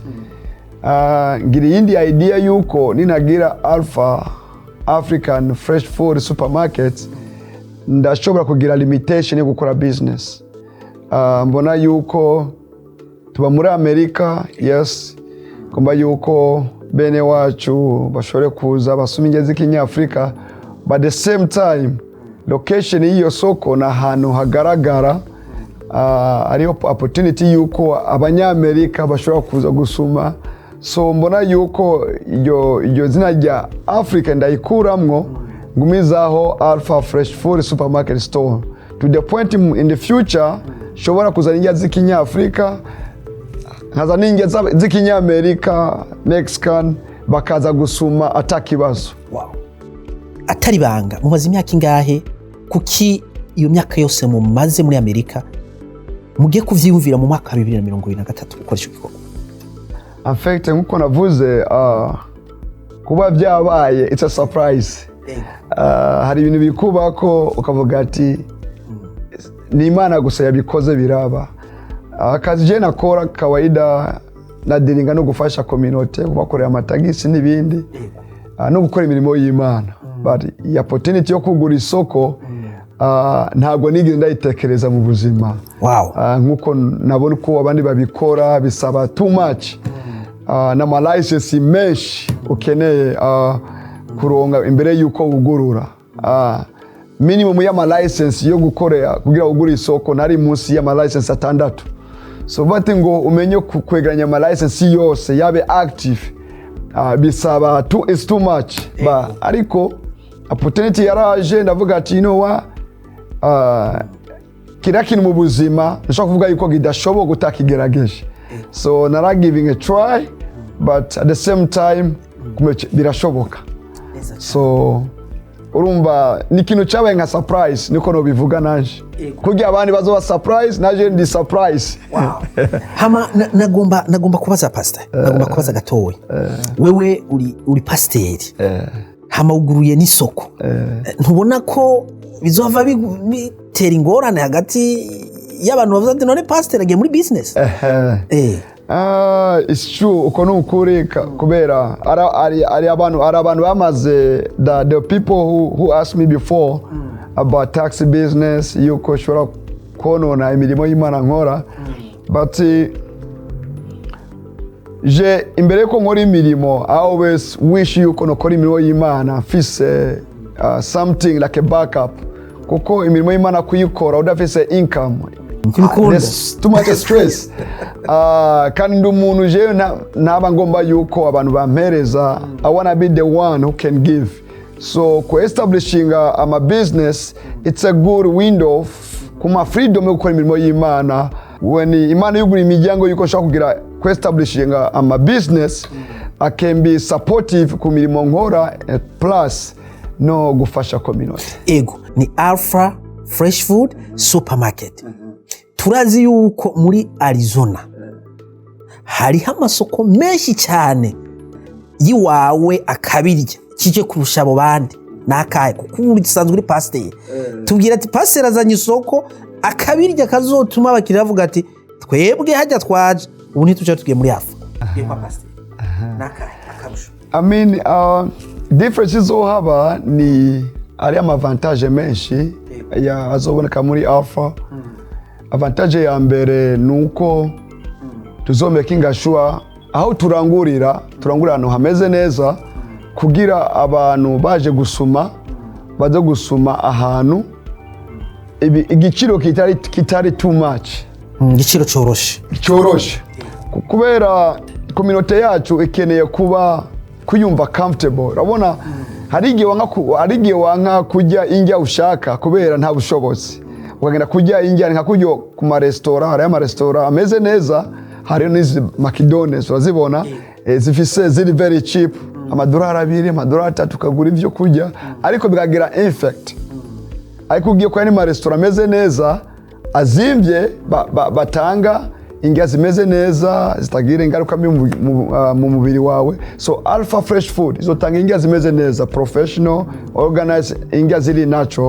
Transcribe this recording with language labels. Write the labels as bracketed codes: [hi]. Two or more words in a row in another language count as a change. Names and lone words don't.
[rn] Ngiri yindi idea yuko ninagira Alpha African Fresh Food Supermarket ndashobora kugira limitation yo gukora business. Mbona yuko tuba muri Amerika, yes, kumba yuko bene wacu bashobore kuza basoma indya z'ikinyafrika, [en] but the same time [rn] location y'iyo soko na ahantu hagaragara, ariyo opportunity yuko abanyamerika bashobora kuza gusuma. So mbona yuko iyo zina rya Africa ndayikuramwo, ngumizaho Alpha Fresh Food Supermarket Store, [en] to the point in the future [rn] shobora kuzana indya z'ikinyafrika, nkazana indya z'ikinyamerika, Mexican, bakaza gusuma atakibazo. Wow. Atari banga, mumaze imyaka ingahe? Kuki iyo myaka yose mumaze muri Amerika mugiye kuvyiyumvira mu mwaka 2023 ukoresha igikorwa? [en] In fact, [rn] nkuko navuze, kuba byabaye [en] it's a surprise. [rn] Hari ibintu bikubako ukavuga ati ni Imana gusa yabikoze biraba. Akazi je nakora kawaida nadiringa no gufasha community, kubakorera amatagisi n'ibindi, no gukora imirimo y'Imana. But iyi opportunity yo kugura isoko ntabwo nigeze ndayitekereza mu buzima. Wow. Nkuko nabona uko abandi babikora bisaba [en] too much. [rn] Na ma license menshi ukeneye kuronga imbere yuko ugurura. Minimum ya ma license yo gukorera kugira ugura isoko nari munsi ya ma license 6. So bati ngo umenye kwegeranya ma license yose yabe active, bisaba [en] is too much. [rn] Ba ariko opportunity yaraje, ndavuga ati kira kintu mu buzima nshaka kuvuga yuko gidashoboka gutakigerageje. [en] So nara giving a try, but at the same time birashoboka. [rn] So urumva ni ikintu cyabaye nka surprise niko no bivuga nanje kugira abandi bazoba surprise naje ndi surprise. Hama nagomba kubaza pastor, nagomba kubaza gatoya. Wewe uri pasteri, hama uguruye n'isoko, ntubona ko bizova bitera ingorane hagati y'abantu bavuze ati none pastor agiye muri business? [en] It's true, [rn] uko nukuri kubera ari abantu bamaze [en] the people who asked me before about taxi business [rn] yuko shobora konona imirimo y'Imana nkora, but je imbere ko nkora imirimo [en] I always wish [rn] yuko nokora imirimo y'Imana mfise [en] something like a backup, [rn] kuko imirimo y'Imana kuyikora udafise income [en] there's too much stress. [rn] Kandi ndi umuntu je naba ngomba yuko abantu bampereza. [en] I wanna be the one who can give. So establishing a business, it's a good window kuma freedom [rn] yo gukora imirimo y'Imana. When Imana yugura imiryango yuko nshaka kugira [en] establishing a business, I can be supportive [rn] ku mirimo nkora plus no gufasha community. Ego ni Alpha Fresh Food Supermarket. Turazi yuko muri Arizona hariho amasoko menshi cyane yiwawe akabirya kije kurusha abo bandi nakaye, kuko uri gisanzwe uri Pasteri. Tubwira ati Pasteri azanye isoko akabirya kazotuma abakiriya bavuga ati twebwe hajya twaje ubu ntituca tugiye muri Alpha. Yego Pasteri nakaye akarusho. [en] I mean [rn] differences zo haba ni ari amavantage menshi ya azoboneka muri Alpha. Avantage ya mbere nuko tuzomekinga sure aho turangurira ahantu hameze neza kugira abantu baje gusuma baze gusuma ahantu igiciro kitari [en] too much, [rn] igiciro cyoroshe kubera community yacu ikeneye kuba kuyumva comfortable. Urabona hari igihe wanka kujya indya ushaka kubera nta bushobozi, ukagenda kujya indya nka kujya ku ma restaurant, hari ama restaurant ameze neza, hari n'izi McDonald's urazibona zifise ziri [en] very cheap, [rn] $2, $3 ukagura ivyo kujya ariko bikagira effect. Ariko ugiye kwa ni ma restaurant ameze neza azimvye batanga indya zimeze neza zitagira ingaruka mu mubiri wawe. So Alpha Fresh Food izotanga indya zimeze neza, professional, organized, indya ziri natural.